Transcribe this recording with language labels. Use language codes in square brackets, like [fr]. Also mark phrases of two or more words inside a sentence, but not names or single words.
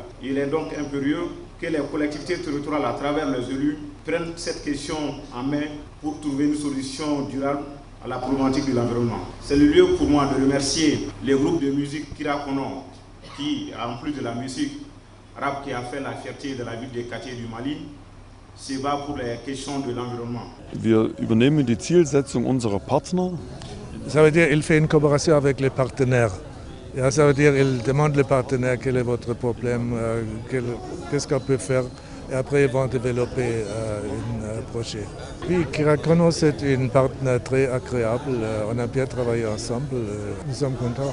[fr] Il est donc impérieux que les collectivités territoriales, à travers les élus, prennent cette question en main pour trouver une solution durable à la problématique de l'environnement. C'est le lieu pour moi de remercier les groupes de musique Kirakono qui, en plus de la musique arabe qui a fait la fierté de la ville de Kati du Mali, se bat pour les questions de l'environnement. [de] Wir übernehmen die Zielsetzung unserer Partner. [fr] Ça veut dire qu'il fait une collaboration avec les partenaires. Ça veut dire qu'il demande les partenaires quel est votre problème, qu'est-ce qu'on peut faire et après ils vont développer un projet. Puis Kirakono, c'est une partenaire très agréable, on a bien travaillé ensemble, nous sommes contents.